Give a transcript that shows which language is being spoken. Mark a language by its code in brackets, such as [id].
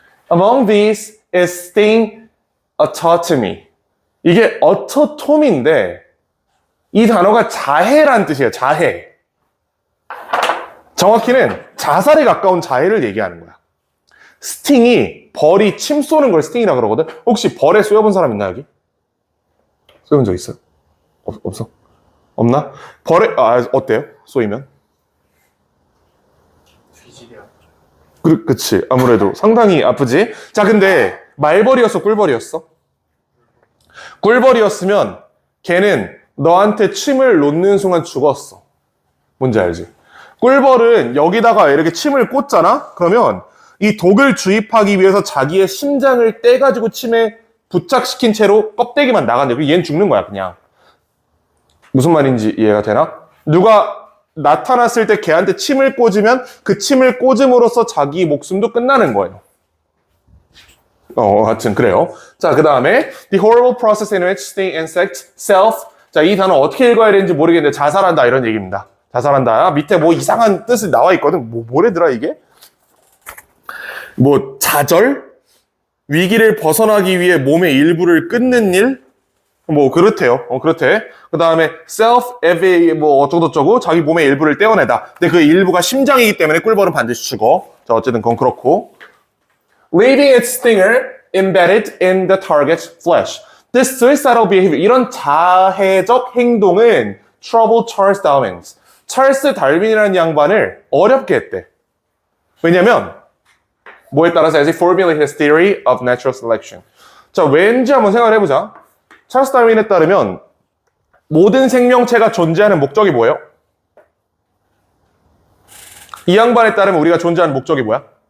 [en] Among these is sting autotomy. [ko] 이게 autotomy인데 이 단어가 자해란 뜻이에요. 자해. 정확히는 자살에 가까운 자해를 얘기하는 거야. 스팅이 벌이 침 쏘는 걸 스팅이라 그러거든. 혹시 벌에 쏘여본 사람 있나 여기? 쏘여본 적 있어? 없어? 없나? 벌에 어때요? 쏘이면? 그치. 아무래도 상당히 아프지? 자, 근데 말벌이었어? 꿀벌이었어? 꿀벌이었으면 걔는 너한테 침을 놓는 순간 죽었어. 뭔지 알지? 꿀벌은 여기다가 이렇게 침을 꽂잖아? 그러면 이 독을 주입하기 위해서 자기의 심장을 떼가지고 침에 부착시킨 채로 껍데기만 나간대. 그리고 얘는 죽는 거야, 그냥. 무슨 말인지 이해가 되나? 누가 나타났을 때 걔한테 침을 꽂으면 그 침을 꽂음으로써 자기 목숨도 끝나는 거예요. 하여튼 그래요. 자, 그 다음에 [en] The horrible process in which the insect self. [ko] 자, 이 단어 어떻게 읽어야 되는지 모르겠는데 자살한다 이런 얘기입니다. 자살한다. 밑에 뭐 이상한 뜻이 나와 있거든. 뭐래더라 이게? 뭐 자절? 위기를 벗어나기 위해 몸의 일부를 끊는 일? 뭐 그렇대요. 그렇대. 그 다음에 self-evi 뭐 어쩌고저쩌고 자기 몸의 일부를 떼어내다. 근데 그 일부가 심장이기 때문에 꿀벌은 반드시 죽어. 자, 어쨌든 그건 그렇고. [en] Leaving its stinger embedded in the target's flesh. This suicidal behavior. [ko] 이런 자해적 행동은 [en] troubled Charles Darwin. [ko] 찰스 달윈이라는 양반을 어렵게 했대. 왜냐면 뭐에 따라서 [en] as he formulated his theory of natural selection. [ko] 자, 왠지 한번 생각을 해보자. 찰스 다윈에 따르면 모든 생명체가 존재하는 목적이 뭐예요? 이 양반에 따르면 우리가 존재하는 목적이 뭐야?